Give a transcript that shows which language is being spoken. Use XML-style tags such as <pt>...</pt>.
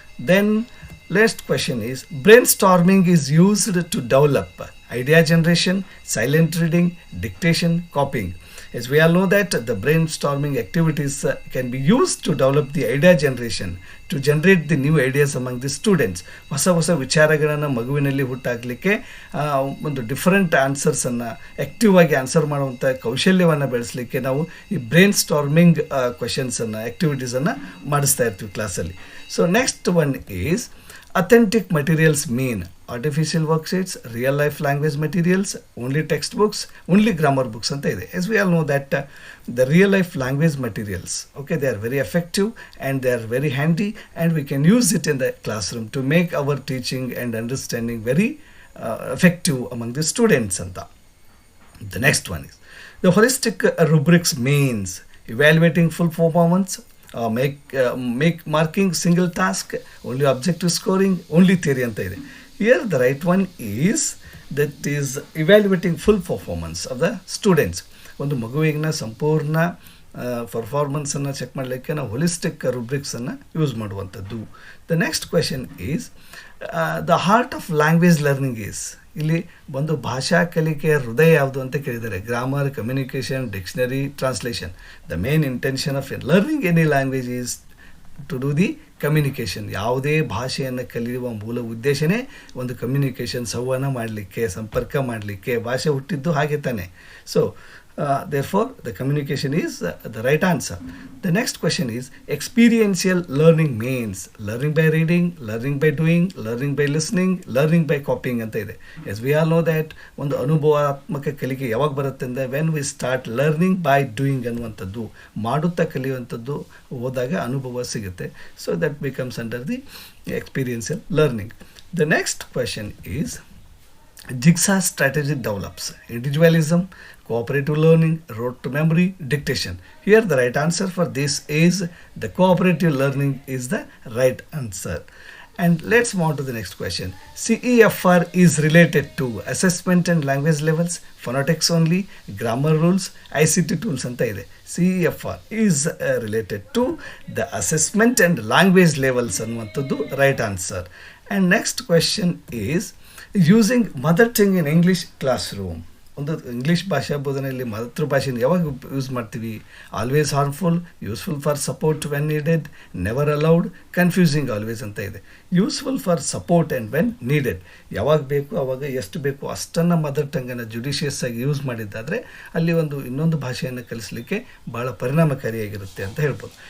<en>Then last question is brainstorming is used to develop idea generation, silent reading, dictation, copying. As we all know that the brainstorming activities can be used to develop the idea generation, to generate the new ideas among the students.</en> <kn>ಹೊಸ ವಿಚಾರಗಳನ್ನು ಮಗುವಿನಲ್ಲಿ ಹುಟ್ಟಾಕಲಿಕ್ಕೆ ಒಂದು different ಆನ್ಸರ್ಸನ್ನು active ಆಗಿ answer ಮಾಡುವಂಥ ಕೌಶಲ್ಯವನ್ನು ಬೆಳೆಸಲಿಕ್ಕೆ ನಾವು ಈ brain storming ಕ್ವೆಶನ್ಸನ್ನು, ಆ್ಯಕ್ಟಿವಿಟೀಸನ್ನು ಮಾಡಿಸ್ತಾ ಇರ್ತೀವಿ ಕ್ಲಾಸಲ್ಲಿ.</kn> <en>so next one is authentic materials mean artificial worksheets, real life language materials, only textbooks, only grammar books</en> <kn>anta ide.</kn> <en>As we all know that the real life language materials, okay, they are very effective and they are very handy and we can use it in the classroom to make our teaching and understanding very effective among the students</en> <kn>anta.</kn> <en>The next one is the holistic rubrics means evaluating full performance, make marking single task, only objective scoring, only theory</en> <kn>anta ide.</kn> <en>Here the right one is that is evaluating full performance of the students.</en> <kn>ಒಂದು ಮಗುವಿನ ಸಂಪೂರ್ಣ ಪರ್ಫಾರ್ಮೆನ್ಸನ್ನು check ಮಾಡಲಿಕ್ಕೆ ನಾವು holistic ರುಬ್ರಿಕ್ಸನ್ನು use ಮಾಡುವಂಥದ್ದು.</kn> <en>The next question is the heart of language learning is.</en> <kn>ಇಲ್ಲಿ ಒಂದು ಭಾಷಾ ಕಲಿಕೆಯ ಹೃದಯ ಯಾವುದು ಅಂತ ಕೇಳಿದ್ದಾರೆ.</kn> <en>Grammar, communication, dictionary, translation. The main intention of learning any language is to do the communication.</en> <kn>ಯಾವುದೇ ಭಾಷೆಯನ್ನು ಕಲಿಯುವ ಮೂಲ ಉದ್ದೇಶನೇ ಒಂದು ಕಮ್ಯುನಿಕೇಷನ್, ಸಂವಹನ ಮಾಡಲಿಕ್ಕೆ, ಸಂಪರ್ಕ ಮಾಡಲಿಕ್ಕೆ. ಭಾಷೆ ಹುಟ್ಟಿದ್ದು ಹಾಗೆ ತಾನೆ. So</kn> <en>Therefore, the communication is the right answer. The next question is experiential learning means learning by reading, learning by doing, learning by listening, learning by copying</en> <kn>ಅಂತ ಇದೆ.</kn> <en>As we all know that</en> <kn>ಒಂದು ಅನುಭವಾತ್ಮಕ ಕಲಿಕೆ ಯಾವಾಗ ಬರುತ್ತೆ ಅಂದರೆ</kn> <en>when we start learning by doing</en> <kn>ಅನ್ನುವಂಥದ್ದು, ಮಾಡುತ್ತಾ ಕಲಿಯುವಂಥದ್ದು ಹೋದಾಗ ಅನುಭವ ಸಿಗುತ್ತೆ.</kn> <en>So that becomes under the experiential learning. The next question is jigsaw strategy develops individualism, cooperative learning, rote to memory, dictation. Here the right answer for this is the cooperative learning is the right answer. And let's move on to the next question. CEFR is related to assessment and language levels, phonetics only, grammar rules, ICT tools</en> <kn>anta ide.</kn> <en>CEFR is related to the assessment and language levels</en> <kn>ಅನ್ನುವಂಥದ್ದು</kn> <en>right answer. And next question is using mother tongue in English classroom.</en> <kn>ಒಂದು English ಭಾಷಾ ಬೋಧನೆಯಲ್ಲಿ ಮಾತೃಭಾಷೆನ ಯಾವಾಗ use ಮಾಡ್ತೀವಿ?</kn> <en>always harmful, useful for support when needed, never allowed, confusing always</en> <kn>ಅಂತ ಇದೆ.</kn> <en>useful for support and when needed,</en> <kn>ಯಾವಾಗ ಬೇಕು ಆವಾಗ ಎಷ್ಟು ಬೇಕು ಅಷ್ಟನ್ನು ಮದರ್ ಟಂಗನ್ನು ಜುಡಿಷಿಯಸ್ ಆಗಿ ಯೂಸ್ ಮಾಡಿದ್ದಾದರೆ ಅಲ್ಲಿ ಒಂದು ಇನ್ನೊಂದು ಭಾಷೆಯನ್ನು ಕಲಿಸಲಿಕ್ಕೆ ಭಾಳ ಪರಿಣಾಮಕಾರಿಯಾಗಿರುತ್ತೆ ಅಂತ ಹೇಳ್ಬೋದು.</kn>